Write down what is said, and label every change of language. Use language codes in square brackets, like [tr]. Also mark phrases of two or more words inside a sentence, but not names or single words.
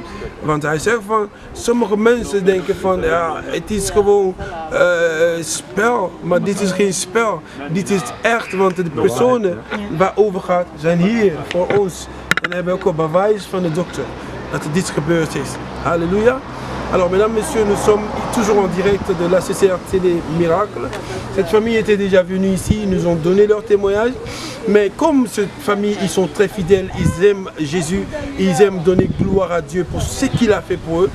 [nl] Want hij zegt van, sommige mensen denken van, ja, het is gewoon spel, maar dit is geen spel. Dit is echt, want de personen waarover gaat, zijn hier voor ons. En hebben ook een bewijs van de dokter dat dit gebeurd is. [fr] Alléluia. Alors mesdames, messieurs, nous sommes toujours en direct de la CCRT des Miracles. Cette famille était déjà venue ici, ils nous ont donné leur témoignage. Mais comme cette famille, ils sont très fidèles, ils aiment Jésus, ils aiment donner gloire à Dieu pour ce qu'il a fait pour eux.